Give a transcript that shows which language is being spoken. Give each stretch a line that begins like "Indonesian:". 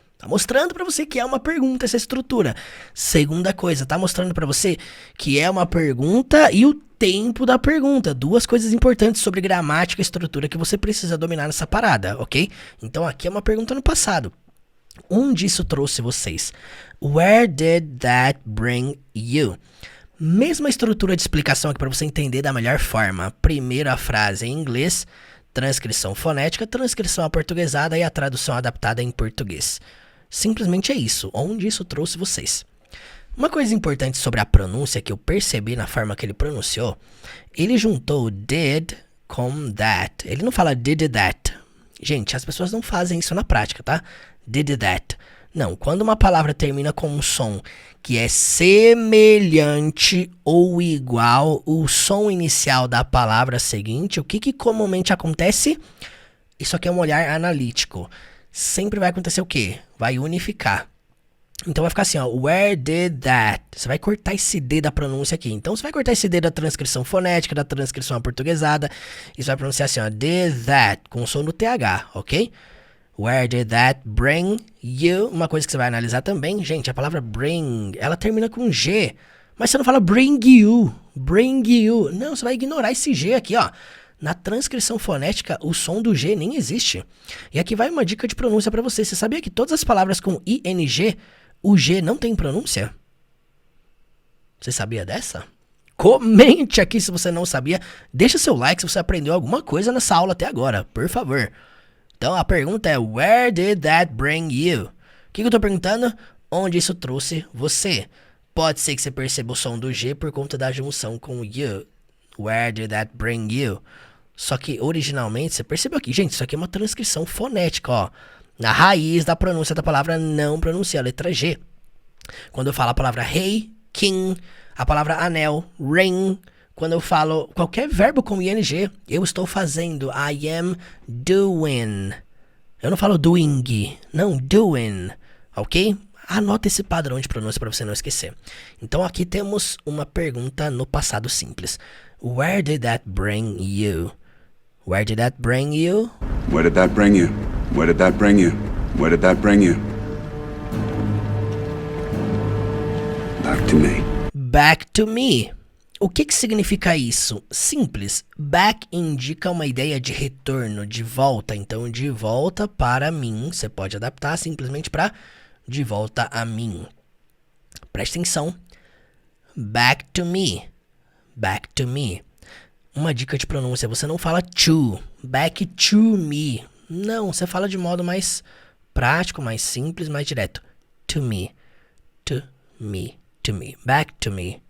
Portuguese: Tá mostrando para você que é uma pergunta essa estrutura. Segunda coisa, tá mostrando para você que é uma pergunta e o tempo da pergunta. Duas coisas importantes sobre gramática e estrutura que você precisa dominar nessa parada, ok? Então aqui é uma pergunta no passado. Onde isso trouxe vocês?
English: Where did that bring you?
Portuguese: Mesma estrutura de explicação aqui para você entender da melhor forma. Primeiro a frase em inglês, transcrição fonética, transcrição aportuguesada e a tradução adaptada em português. Simplesmente é isso. Onde isso trouxe vocês? Uma coisa importante sobre a pronúncia que eu percebi na forma que ele pronunciou, ele juntou did com that. Ele não fala did that. Gente, as pessoas não fazem isso na prática, tá? Did that. Não, quando uma palavra termina com um som que é semelhante ou igual ao som inicial da palavra seguinte, o que comumente acontece? Isso aqui é um olhar analítico. Sempre vai acontecer o quê? Vai unificar. Então vai ficar assim, ó,
English: where did that?
Portuguese: Você vai cortar esse D da pronúncia aqui. Então você vai cortar esse D da transcrição fonética, da transcrição aportuguesada, e você vai pronunciar assim, ó, did that, com o som do TH, ok?
English: Where did that bring you?
Portuguese: Uma coisa que você vai analisar também, gente, a palavra bring, ela termina com G, mas você não fala bring you, não, você vai ignorar esse G aqui, ó. Na transcrição fonética, o som do G nem existe. E aqui vai uma dica de pronúncia para você. Você sabia que todas as palavras com ING, o G não tem pronúncia? Você sabia dessa? Comente aqui se você não sabia. Deixa seu like se você aprendeu alguma coisa nessa aula até agora, por favor. Então a pergunta é:
English: where did that bring you?
Portuguese: O que eu tô perguntando? Onde isso trouxe você? Pode ser que você perceba o som do G por conta da junção com o you.
English: Where did that bring you?
Portuguese: Só que originalmente, você percebeu aqui, gente, isso aqui é uma transcrição fonética, ó. Na raiz da pronúncia da palavra não pronuncia a letra G. Quando eu falo a palavra rei, king, a palavra anel, ring, quando eu falo qualquer verbo com ing, eu estou fazendo.
English: I am doing.
Portuguese: Eu não falo doing, não, doing, ok? Anota esse padrão de pronúncia para você não esquecer. Então aqui temos uma pergunta no passado simples.
English: Where did that bring you? Where did that bring you? Where did that bring you? Where did that bring you? Where did that bring you? Back to me. Back to me.
Portuguese: O que significa isso? Simples. Back indica uma ideia de retorno, de volta. Então, de volta para mim. Você pode adaptar simplesmente para de volta a mim. Presta atenção.
English: Back to me. Back to me.
Portuguese: Uma dica de pronúncia, você não fala to, back to me. Não, você fala de modo mais prático, mais simples, mais direto.
English: To me, to me, to me, back to me.